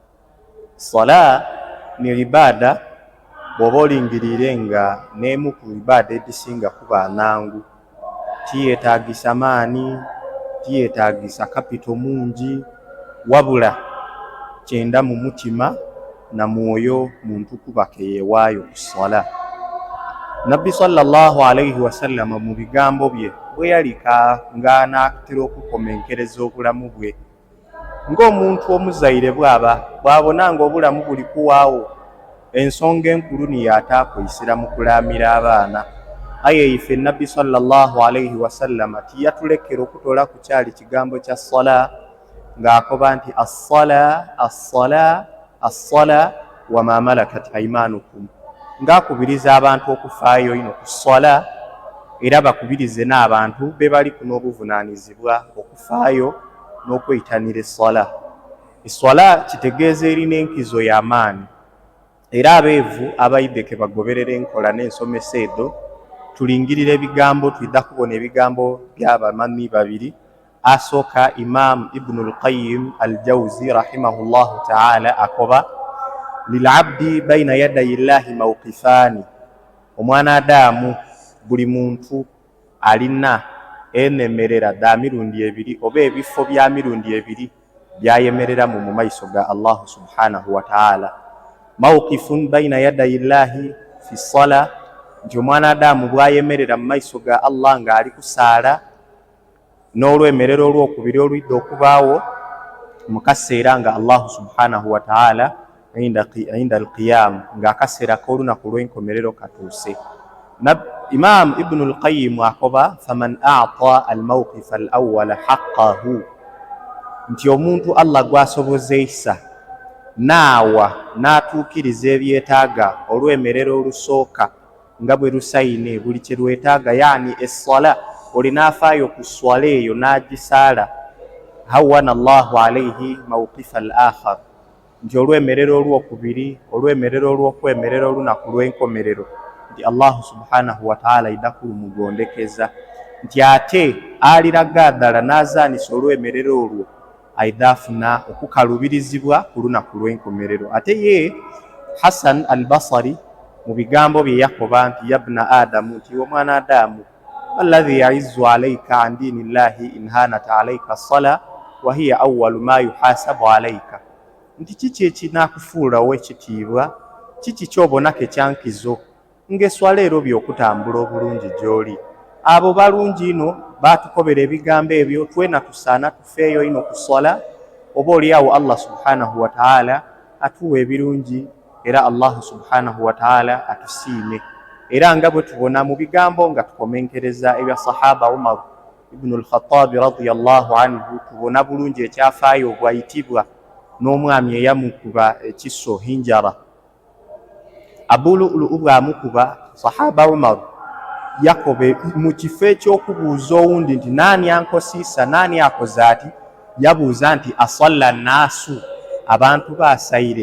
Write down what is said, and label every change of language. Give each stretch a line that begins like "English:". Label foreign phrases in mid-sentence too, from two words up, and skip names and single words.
Ganda: Sala ni ibaada bw'oba olingirire nga n'emu ku ibaada edisinga kuba nangu. Tiyetaagisa maani, tiyetaagisa kapito mungi, wabula kyenda mu mutima na mwoyo muntu kuba keyeewaayo ku sala. Nabbi
Arabic: صلى الله عليه وسلم
Ganda: mu bigambo bye bwe yalika nga n'akatera okukomenkereza obulamu bwe, ng'omuntu omuzaire bw'abona nga obulamu buli kuwaawo, ensonga enkulu niyo ataakwesera mu kulaamira abaana. Aye ife Nabbi
Arabic: صلى الله عليه وسلم
Ganda: tiyatulekera okutola ku kyali kigambo kya sala ng'akoba nti
Arabic: الصلاة الصلاة الصلاة وما ملكت أيمانكم,
Ganda: ng'akubiriza abantu okufaayo ino ku sala era bakubirize n'abantu be bali kuno obuvunaanyizibwa okufaayo n'okweyitanira essala. Essala kitegeeza erina enkizo y'amaani, era abeevu abayidde ke bagoberera enkola n'ensomesa edo tulingirira ebigambo, twidda kubona ebigambo by'abamanyi babiri. Asooka Imam Ibnul Qayyim al-Jawzi
Arabic: رحمه الله تعالى
Ganda: akoba
Arabic: للعبد بين يدي الله موقفان,
Ganda: omwana Adamu buli muntu alina enemerera dda mirundi ebiri oba ebifo bya mirundi ebiri byayemereramu mu maiso ga Allah
Arabic: سبحانه وتعالى. موقف بين يدي الله في الصلاة,
Ganda: nti omwana Adamu bwayemerera mu maiso ga Allah ng'ali kusaala, n'olwemerero olwokubiri olwidde okubaawo mu kaseera nga Allah
Arabic: سبحانه وتعالى عند القيام,
Ganda: ng'akaseera k'olunaku lw'enkomerero katuuse. Imam Ibnul Qayyim akoba
Arabic: فمن أعطى الموقف الأول حقه,
Ganda: nti omuntu Allah gwasobozeisa naawa n'atuukiriza ebyetaaga olwemerero olusooka nga bwe lusayine buli kye lwetaaga, yaani essala olinafaayo ku swala eyo n'agisaala,
Arabic: هون الله عليه الموقف الآخر,
Ganda: nti olwemerero olwokubiri, olwemerero olw'okwemerera olunaku lw'enkomerero, nti Allah
Arabic: سبحانه وتعالى
Ganda: idda kulumugondekeza, nti ate aliraga ddala n'azaanisa olwemerero olwo aidda afuna okukalubirizibwa ku lunaku lw'enkomerero. Ate ye Hasan al-Basri mu bigambo bye yakoba nti
Arabic: يا ابن آدم,
Ganda: nti omwana Adamu,
Arabic: الذي يعز عليك عن دين الله إن هانت عليك الصلاة وهي أول ما يحاسب عليك,
Ganda: nti kiki ekinakufuula ow'ekitiibwa, kiki ky'obonako ekyankizo ng'eswala ero by'okutambula obulungi gy'oli. Abo balungi ino batukobera ebigambo ebyo, twena tusaana tufeeyo ino ku swala, oba oliawo Allah
Arabic: سبحانه وتعالى
Ganda: atuwa ebirungi era Allah
Arabic: سبحانه وتعالى
Ganda: atusiime. Era nga bwe tubona mu bigambo nga tukomenkereza ebya sahaba Umar ibn al-Khattab
Arabic: رضي الله عنه,
Ganda: tubona bulungi ekyafaayo bwayitibwa n'omwami eyamukuba ekiso hinjara. Abu Lu'lu' bwamukuba sahaba Umar yakobe mu kifo ekyokubuuza owundi nti naani ankosiisa, naani akoze ati, yabuuza nti
Arabic: أصلى الناس,
Ganda: abantu baasayire.